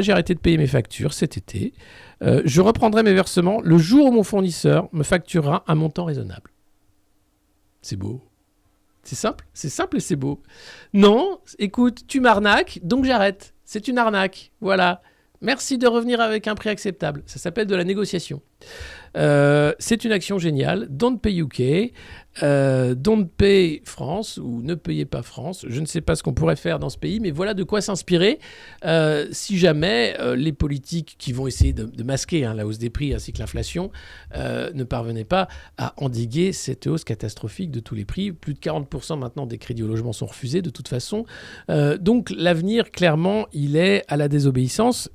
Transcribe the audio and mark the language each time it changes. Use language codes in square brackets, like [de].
[fr] J'ai arrêté de payer mes factures cet été. Je reprendrai mes versements le jour où mon fournisseur me facturera un montant raisonnable. C'est beau. C'est simple et c'est beau. Non, écoute, tu m'arnaques, donc j'arrête. C'est une arnaque, voilà. Merci de revenir avec un prix acceptable. Ça s'appelle de la négociation. C'est une action géniale. [en] Don't pay UK, don't pay France, [fr] ou ne payez pas France. Je ne sais pas ce qu'on pourrait faire dans ce pays, mais voilà de quoi s'inspirer si jamais les politiques qui vont essayer de masquer la hausse des prix ainsi que l'inflation ne parvenaient pas à endiguer cette hausse catastrophique de tous les prix. Plus de 40% maintenant des crédits au logement sont refusés de toute façon. Donc l'avenir, clairement, il est à la désobéissance.